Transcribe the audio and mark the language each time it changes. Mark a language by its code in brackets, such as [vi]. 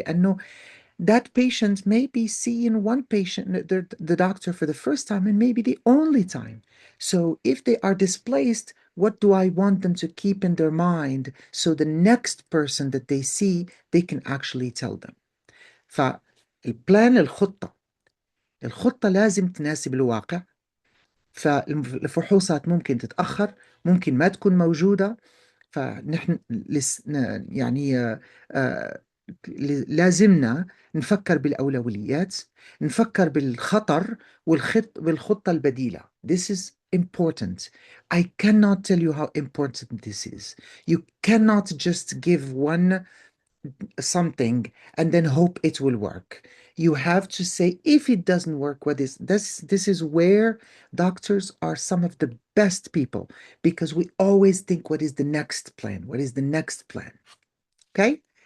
[en] And no, that patient may be seeing one patient, the doctor for the first time, and maybe the only time. So if they are displaced, what do I want them to keep in their mind so the next person that they see, they can actually tell them. [ar] فالبلان الخطة الخطة لازم تناسب الواقع. فالفحوصات ممكن تتأخر، ممكن ما تكون موجودة. فنحن يعني آه، لازمنا نفكر بالأولويات، نفكر بالخطر بالخطة البديلة. [en] This is important. I cannot tell you how important this is. You cannot just give one something and then hope it will work. You have to say, if it doesn't work, what is this? This is where doctors are some of the best people, because we always think, what is the next plan? What is the next plan? Okay.